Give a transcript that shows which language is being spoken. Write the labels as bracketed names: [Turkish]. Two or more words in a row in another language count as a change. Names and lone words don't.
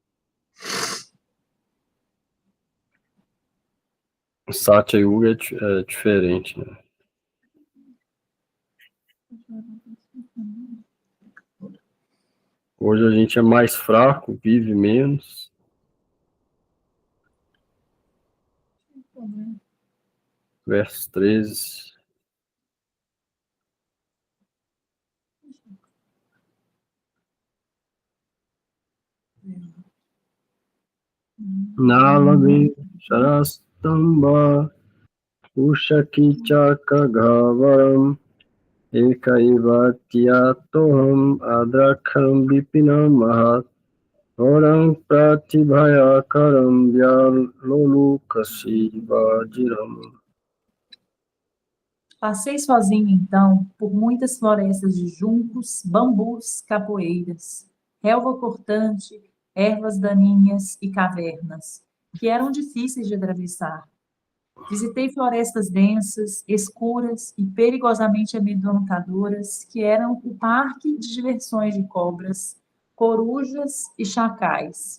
[Portuguese] O Satya Yuga é diferente, né? Hoje a gente é mais fraco, vive menos. Verso 13. [Sanskrit] Nalavi Sharastamba Ushakicha Kagavaram Ekaiva Tiatoham Adrakham Vipinam Mahat Orang Pratibhayakaram Vyalolukasi Vajiram. [Portuguese] Passei sozinho, então, por muitas florestas de juncos, bambus, capoeiras, relva cortante, ervas daninhas e cavernas, que eram difíceis de atravessar. Visitei florestas densas, escuras e perigosamente amedrontadoras, que eram o parque de diversões de cobras, corujas e chacais.